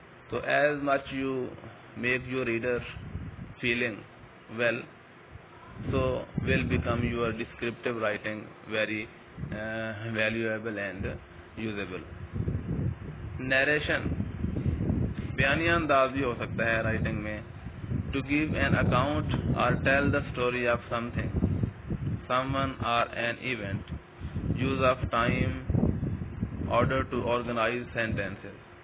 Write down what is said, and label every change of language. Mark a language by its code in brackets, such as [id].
[en] So as much you make your reader feeling well, so will become your descriptive writing very valuable and usable. [ur] Narration بیانیہ انداز بھی ہو سکتا ہے writing میں. [en] To give an account or tell the story of something, someone or an event. Use of time, order to organize sentences.